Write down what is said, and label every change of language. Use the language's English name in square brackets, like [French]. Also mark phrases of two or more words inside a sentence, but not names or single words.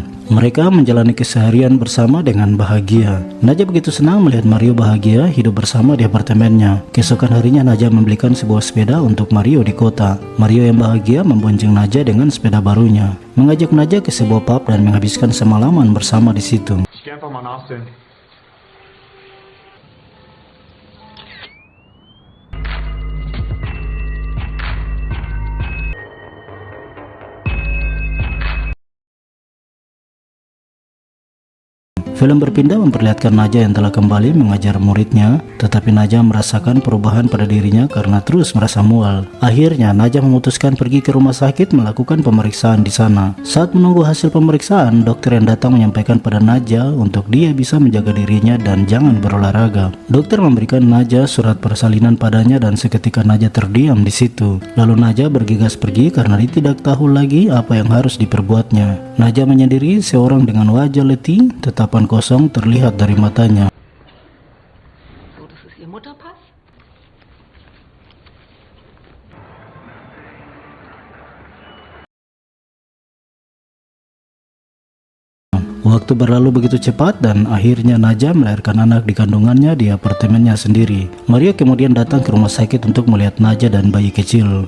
[Indonesian] Mereka menjalani keseharian bersama dengan bahagia. Naja begitu senang melihat Mario bahagia hidup bersama di apartemennya. Keesokan harinya Naja membelikan sebuah sepeda untuk Mario di kota. Mario yang bahagia membonceng Naja dengan sepeda barunya, mengajak Naja ke sebuah pub dan menghabiskan semalaman bersama di situ. [German] Ich geh einfach mal nachsehen. [Indonesian] Film berpindah memperlihatkan Naja yang telah kembali mengajar muridnya, tetapi Naja merasakan perubahan pada dirinya karena terus merasa mual. Akhirnya Naja memutuskan pergi ke rumah sakit melakukan pemeriksaan di sana. Saat menunggu hasil pemeriksaan, dokter yang datang menyampaikan pada Naja untuk dia bisa menjaga dirinya dan jangan berolahraga. Dokter memberikan Naja surat persalinan padanya dan seketika Naja terdiam di situ. Lalu Naja bergegas pergi karena dia tidak tahu lagi apa yang harus diperbuatnya. Naja menyendiri seorang dengan wajah letih, tetapan kosong terlihat dari matanya. [German] So, das ist Ihr Mutterpass? [Indonesian] Waktu Waktu berlalu begitu cepat dan akhirnya Naja melahirkan anak di kandungannya di apartemennya sendiri. Mario kemudian datang ke rumah sakit untuk melihat Naja dan bayi kecil.